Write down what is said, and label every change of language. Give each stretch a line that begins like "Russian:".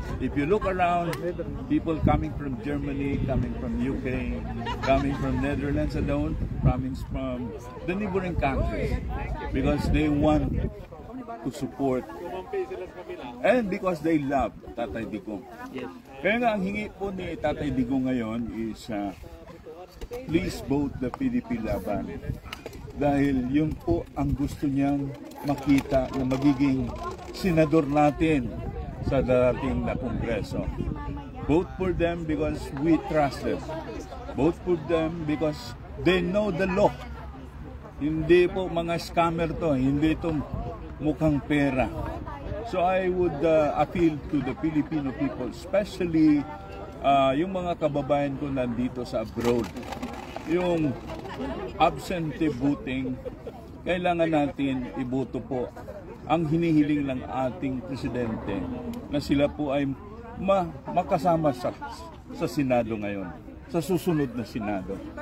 English: If you look around, people coming from Germany, coming from UK, coming from Netherlands alone, coming from the neighboring countries, because they want to support and because they love Tatay Digong.
Filipino: Kaya nga ang hingi po ni Tatay Digong ngayon is
English: please vote the PDP Laban,
Filipino: dahil yun po ang gusto niyang makita na magiging senador natin sa darating na kongreso.
English: Vote for them because we trust them. Vote for them because they know the law.
Filipino: Hindi po mga scammer to, hindi ito mukhang pera.
English: So I would appeal to the Filipino people, especially
Filipino: yung mga kababayan ko nandito sa abroad. Yung absentee voting, kailangan natin iboto po ang hinihiling ng ating presidente na sila po ay makasama sa Senado ngayon, sa susunod na Senado.